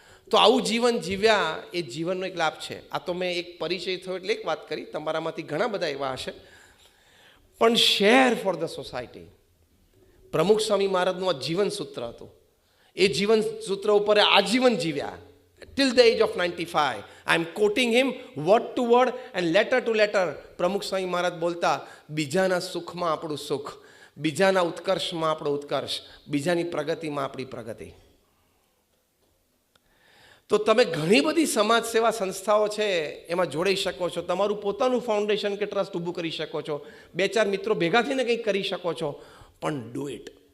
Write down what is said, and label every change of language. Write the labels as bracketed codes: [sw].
[gu] તો આવું જીવન જીવ્યા એ જીવનનો એક લાભ છે. આ તો મેં એક પરિચય થયો એટલે એક વાત કરી, તમારામાંથી ઘણા બધા એવા હશે. પણ [en] share for the society [gu] પ્રમુખ સ્વામી મહારાજનું આ જીવન સૂત્ર હતું. એ જીવન સૂત્ર ઉપર આજીવન જીવ્યા. [en] Till the age of 95. I am quoting him word to word and letter to letter. [gu] પ્રમુખ સ્વામી મહારાજ બોલતા, બીજાના સુખમાં આપણું સુખ, બીજાના ઉત્કર્ષમાં આપણો ઉત્કર્ષ, બીજાની પ્રગતિમાં આપણી પ્રગતિ. તો તમે ઘણી બધી સમાજ સેવા સંસ્થાઓ છે એમાં જોડાઈ શકો છો. તમારું પોતાનું ફાઉન્ડેશન કે ટ્રસ્ટ ઊભું કરી શકો છો. 2-4 મિત્રો ભેગા થઈને કંઈક કરી શકો છો. પણ [en] Do it.